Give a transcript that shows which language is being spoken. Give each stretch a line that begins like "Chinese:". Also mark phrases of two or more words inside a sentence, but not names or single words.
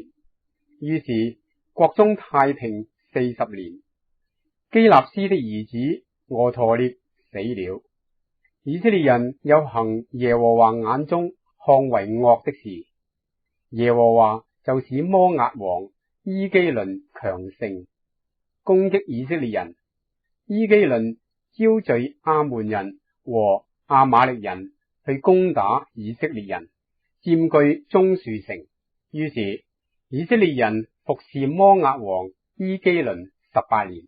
Chinese: 於是國中太平40年。基納斯的兒子俄陀聶死了。以色列人又行耶和華眼中看為惡的事，耶和華就使摩押王伊基倫強盛，攻擊以色列人。伊基倫招聚亞捫人和亞瑪力人去攻打以色列人，佔據棕樹城。於是以色列人服侍摩押王伊基倫18年。